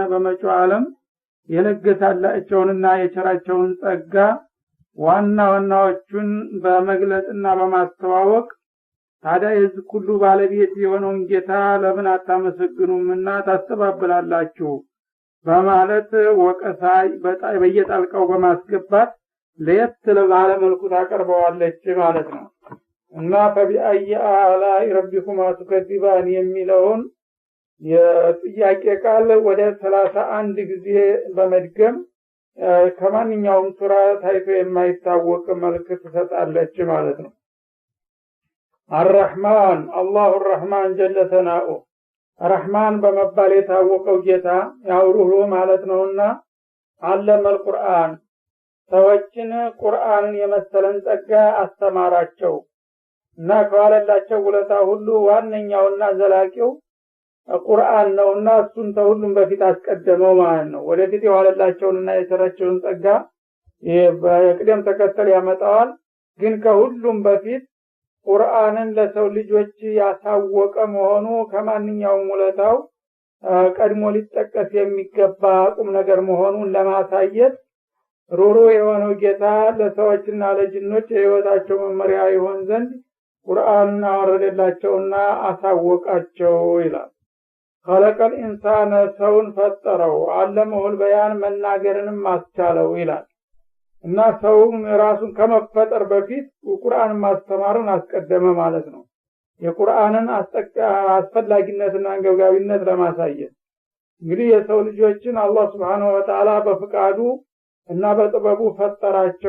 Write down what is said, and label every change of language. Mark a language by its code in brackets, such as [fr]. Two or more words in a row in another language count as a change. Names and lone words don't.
[am] በመጪው ዓለም የለገሳላቸውንና የቸራቸውን ጸጋ ዋናዎቹን በመግለጽና በማስተዋወቅ ታዲያ የዚህ ሁሉ ባለቤት የሆነውን ጌታ ለምን አታመሰግኑምና ታስተባብላላችሁ በማለት ወቀሳ በየጣልቀው በማስገባት ለየት ለባለ መልኩ ታቀርበዋለች ማለት ነው እና [ar] فبأي آلاء ربكما تكذبان [am] የሚለውን የጥያቄ ቃል ወደ 31 ጊዜ በመድገም ከማንኛውም ሱራ ታይቶ የማይታወቅ መልክ ትሰጣለች ማለት ነው [ar] الرحمن الله الرحمن جل ثناؤه الرحمن [am] በመባል የታወቀው ጌታ ያውሩሁ ማለት ነውና [ar] علم القرآن [am] ሰዎችን ቁርአንን የመሰለን ጸጋ አስተማራቸው እና ከዋለላቸው ውለታ ሁሉ ዋነኛውና ዘላቂው ቁርአን ነውና እሱን ተሁሉም በፊት አስቀደመው ማለት ነው ወደፊት የዋለላቸውንና የሰራቸውን ጸጋ በቅደም ተከተል ያመጣዋል ግን ከሁሉም በፊት ቁርአንን ለሰው ልጆች ያሳወቀ መሆኑ ከማንኛውም ውለታው ቀድሞ ሊጠቀስ የሚገባ ቁም ነገር መሆኑን ለማሳየት ሩሩ የሆነው ጌታ ለሰዎችና ለጅኖች የህይወታቸው መመሪያ ይሆን ዘንድ ቁርአንን አወረደላቸውና አሳወቃቸው ይላል [ar] خلق الانسان [am] ሰውን ፈጠረው [ar] علمه البيان [am] መናገርንም አስቻለው ይላል እና ሰውም ራሱን ከመፈጠር በፊት ቁርአን ማስተማርን አስቀደመ ማለት ነው የቁርአንን አስፈላጊነትና አንገብጋቢነት ለማሳየት እንግዲህ የሰው ልጆችን አላህ [ar] سبحانه وتعالى [am] በፍቃዱ እና በጥበቡ ፈጠራቸው